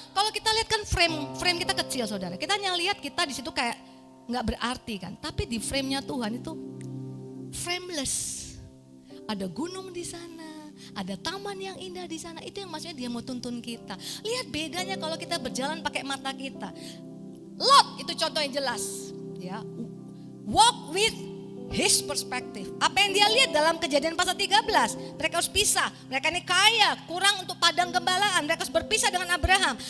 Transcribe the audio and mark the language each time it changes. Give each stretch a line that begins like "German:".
Indonesian: Kalau kita lihat kan frame kita kecil saudara. Kita hanya lihat kita di situ kayak nggak berarti kan. Tapi di frame-nya Tuhan itu frameless. Ada gunung di sana, ada taman yang indah di sana. Itu yang maksudnya dia mau tuntun kita. Lihat bedanya kalau kita berjalan pakai mata kita. Lot itu contoh yang jelas, ya.
English: Walk with his perspective.
Indonesian: Apa yang dia lihat dalam Kejadian pasal 13, mereka harus pisah. Mereka ini kaya, kurang untuk padang gembalaan. Mereka harus berpisah dengan Abraham.